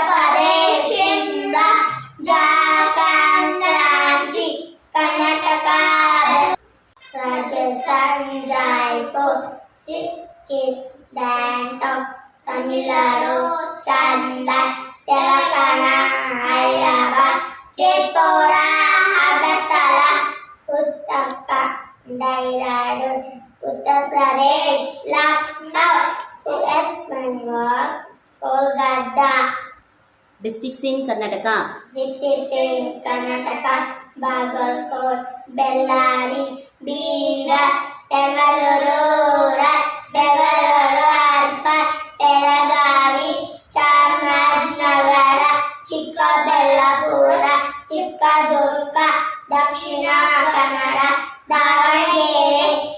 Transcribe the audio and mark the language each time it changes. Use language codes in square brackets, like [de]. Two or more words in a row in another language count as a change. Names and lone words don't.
[en] Pradesh, Shimla, Jharkhand, Ranchi, Karnataka, Rajasthan, Jaipur, Sikkim, Gangtok, Tamil Nadu, Chennai, Telangana, Hyderabad, Tripura, Agartala, Uttarakhand, Dehradun, Uttar Pradesh, Lucknow, West Bengal, Kolkata. Districts in Karnataka. Districts in Karnataka, Bagalkot, Bellary, Bidar, Bengaluru Rural, Bengaluru Urban, Belagavi, Chamarajanagar, Chikkabellapura, Chikkaduರ್ಗ, Dakshina Kannada, Davangere,